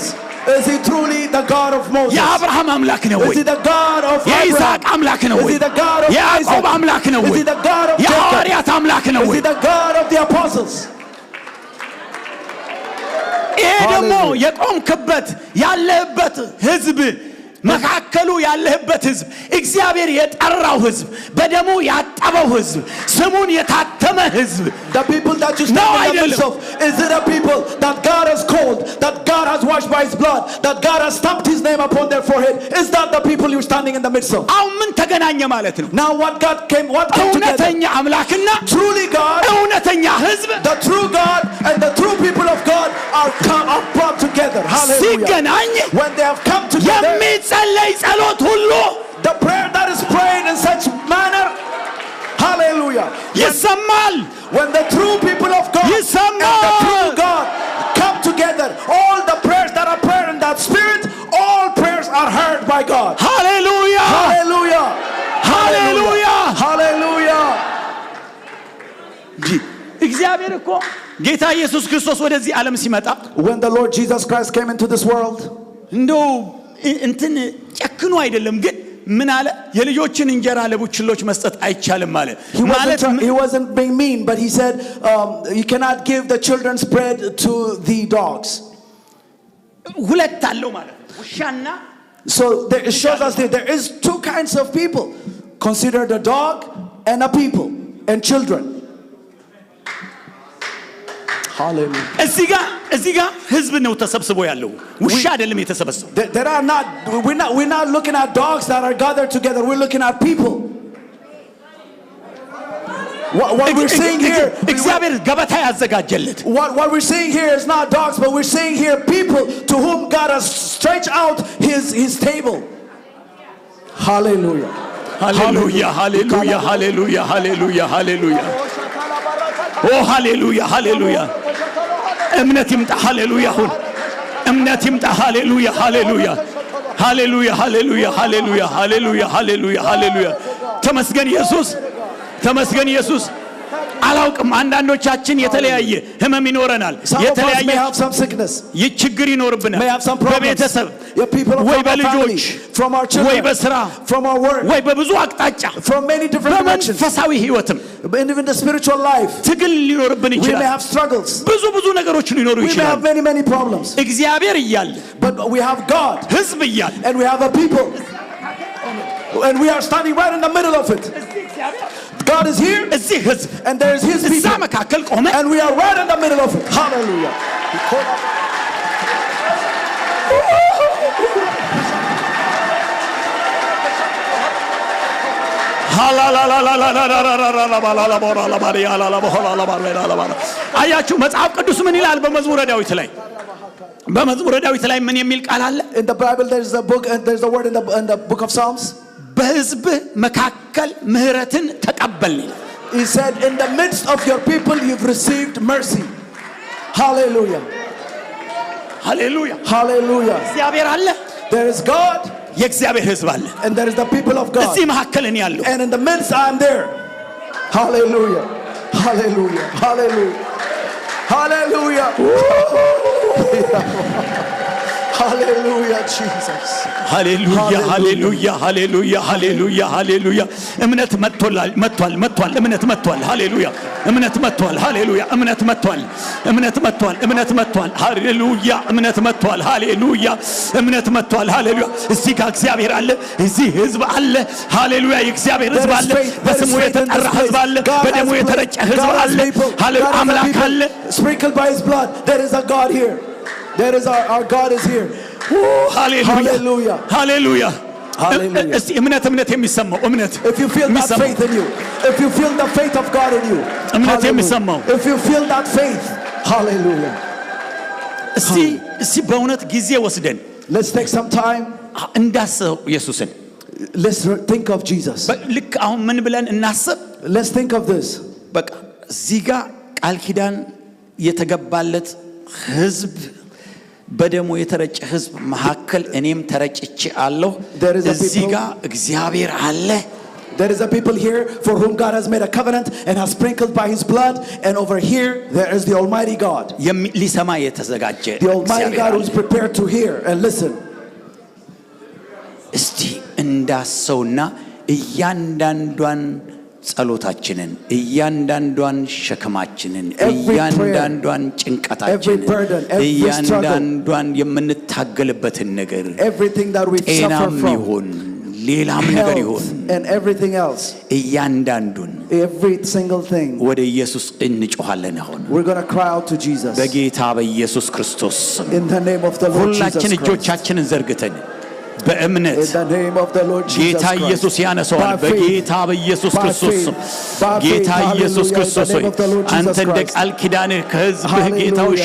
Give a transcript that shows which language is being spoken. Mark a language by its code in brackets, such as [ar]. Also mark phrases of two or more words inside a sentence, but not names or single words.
[en] Is he truly the God of Moses? [am] የአብርሃም አምላክ ነው ወይ? [en] Is he the God of [am] የይስሐቅ አምላክ ነው ወይ? [en] Is he the God of [am] የያዕቆብ አምላክ ነው ወይ? [en] Is he the God of [am] የሐዋርያት አምላክ ነው ወይ? [en] Is he the God of the apostles? [am] ይሄ ደግሞ የቆምክበት ያለህበት ህዝብ መካከሉ ያለህበት ህዝብ እግዚአብሔር የጠራው ህዝብ በደሙ ያጠበው ህዝብ ስሙን የታተመ ህዝብ [en] the people that you stand in the midst of, is it a people that God has called, that God has washed by his blood, that God has stamped his name upon their forehead? Is that the people you're standing in the midst of? [am] አሁን ምን ተገናኘ ማለት ነው? [en] Now what came together? [am] እውነተኛ አምላክና [en] truly God, [am] እውነተኛ ህዝብ, [en] the true God and the true people of God are brought together. Hallelujah. [am] ሲገናኝ [en] when they have come together, [am] የሚጸለይ ጸሎት ሁሉ [en] the prayer that is prayed in such manner, hallelujah, [am] ይሰማል። [en] when the true people of God and the true God come together, all the prayers that are prayed in that spirit, all prayers are heard by God. Hallelujah. Hallelujah. Hallelujah. Hallelujah. [am] እግዚአብሔር እኮ ጌታ ኢየሱስ ክርስቶስ ወደዚህ ዓለም ሲመጣ [en] when the Lord Jesus Christ came into this world, [am] እንደው እንትን ጨክኖ አይደለም ግን ምን አለ? የልጆችን እንጀራ ለቡችሎች መስጠት አይቻልም አለ። [en] he wasn't being mean, but he said you cannot give the children's bread to the dogs. [am] ሁለት አለው ማለት ነው ውሻና [en] So it shows us that there is two kinds of people. Consider the dog and a people and children. Hallelujah. [am] እዚጋ ህዝብ ነው ተሰብስቦ ያለው ውሻ አይደለም የተሰበሰበው [en] There are not we're not looking at dogs that are gathered together, we're looking at people. What we're seeing here, [am] እግዚአብሔር ገበታ ያዘጋጀለት [en] what we're seeing here is not dogs, but we're seeing here people to whom God has stretched out his table. Hallelujah. Hallelujah, hallelujah, hallelujah, hallelujah, hallelujah. Oh, hallelujah, hallelujah. [am] እምነት ይምጣ hallelujah ሁን እምነት ይምጣ hallelujah, hallelujah, hallelujah, hallelujah, hallelujah, hallelujah, hallelujah, hallelujah. ተመስገን ኢየሱስ ተመስገን ኢየሱስ አላውቅም አንዳንዶቻችን የተለያየ ህመም ይኖረናል የተለያየ ችግር ይኖርብናል በቤተሰብ ወይ በልጆች ወይ በስራ ወይ በብዙ አቅጣጫ በመንፈሳዊ ህይወትም [en] even the spiritual life [am] ትግል ሊኖርብን [en] we [am] ይችላል [en] may have struggles [am] ብዙ ነገሮች ሊኖሩ [en] we may [am] ይችላል [en] have many problems [am] እግዚአብሔር ይያል [en] but we have God [am] ህዝብ ይያል [en] and we have a people and we are standing right in the middle of it. God is here and there is his people and we are right in the middle of it. Hallelujah. [am] አያችሁ መጽሐፍ ቅዱስ ምን ይላል በመዝሙረ ዳዊት ላይ በመዝሙረ ዳዊት ላይ ምን የሚል ቃል አለ [en] in the Bible there's a book and there's a word in the book of Psalms [am] በህዝብ መካከል ምህረትን ተቀበልን [en] he said in the midst of your people you've received mercy. Hallelujah. Hallelujah. Hallelujah. [am] እግዚአብሔር አለ [en] there is God [am] የእግዚአብሔር ህዝብ አለ [en] and there is the people of God [am] እዚህ መካከል እኔ ያለው [en] and in the midst I am there. Hallelujah. Hallelujah. Hallelujah. Hallelujah. Hallelujah, Jesus. Hallelujah, hallelujah, hallelujah, hallelujah, hallelujah. [am] እምነት መጥቷል እምነት መጥቷል hallelujah እምነት መጥቷል hallelujah እምነት መጥቷል hallelujah እምነት መጥቷል hallelujah እምነት መጥቷል hallelujah እዚህ ጋር እግዚአብሔር አለ እዚህ ህዝብ አለ hallelujah የእግዚአብሔር ህዝብ አለ በስሙ የተጠራ ህዝብ አለ በደሙ የተረጨ ህዝብ አለ hallelujah አምላክ አለ [en] sprinkled by his blood. There is a God here. There is our God is here. Hallelujah. Hallelujah. Hallelujah. [am] እስቲ እምነት የሚሰማው እምነት [en] if you feel that faith in you, if you feel the faith of God in you, [am] እምነት የሚሰማው [en] if you feel that faith, hallelujah. [am] እስቲ በእውነት ጊዜ ወስደን [en] let's take some time [am] እንዳስብ ኢየሱስን [en] let's think of Jesus. [am] ልክ አሁን ምን ብለን እናስብ [en] let's think of this [am] በቃ እዚህ ጋር ቃል ኪዳን የተገባለት ህዝብ በደሙ የተረጨ ህዝብ መሐከል እኔም ተረጭቼ አለሁ እዚህ ጋር እግዚአብሔር አለ [en] there is a people here for whom God has made a covenant and has sprinkled by his blood and over here there is the Almighty God [am] ሊሰማ የተዘጋጀ [en] the Almighty God who is prepared to hear and listen. [am] እስቲ እንዳሰውና እያንዳንዷን ጸሎታችንን እያንዳንዷን ሸክማችንን እያንዳንዷን ጭንቀታችንን እያንዳንዷን የምንታገልበትን ነገር ጤናም ይሁን ሌላም ነገር ይሁን [en] and everything else [am] እያንዳንዱን [en] every single thing [am] ወደ ኢየሱስ እንጮሃለን አሁን [en] we're going to cry out to Jesus [am] በጌታ በኢየሱስ ክርስቶስ [en] in the name of the Lord Jesus Christ [am] ሁላችን እጆቻችንን ዘርግተን በእምነት [en] in the name of the Lord Jesus [am] ጌታ ኢየሱስ ያነሳዋል በጌታ በኢየሱስ ክርስቶስ ጌታ ኢየሱስ ክርስቶስ አንተ እንደ ቃል ኪዳንህ ከሕዝብህ ጌታው